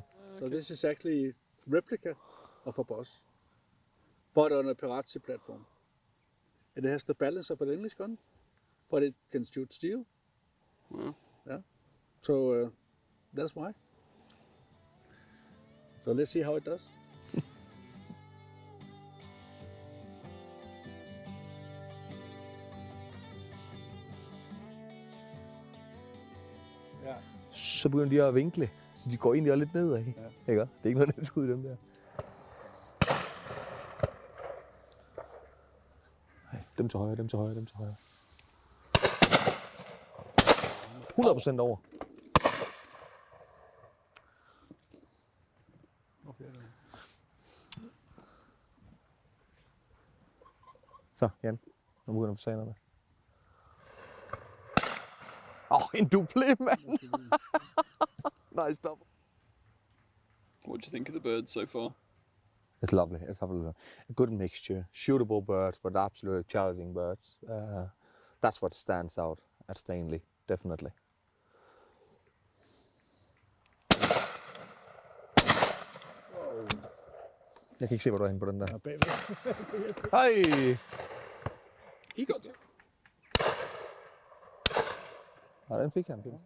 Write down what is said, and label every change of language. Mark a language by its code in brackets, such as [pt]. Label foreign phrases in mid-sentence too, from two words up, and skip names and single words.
[en] So this is actually replica of a boss, but on a Pirazzi platform. It has the balance of an English gun, but it can shoot steel. Yeah. So that's why. So let's see how it does. [da] Ja. Så begynder de at vinkle, så de går egentlig lidt nedad. Ja. Ikke? Det er ikke noget nemt skud, dem der. Nej, dem til højre, dem til højre, dem til højre. 100% over. Så, Jan. Nu begynder fasanerne. En duple, mand! [en] Nice stop. What do you think of the birds so far? It's lovely. It's lovely. A good mixture. Shootable birds, but absolutely challenging birds. That's what stands out at Stainley, definitely. [da] Jeg kan ikke se, hvor du er henne på den der. Hej! [en] He got it. [da] Ja, den fik han.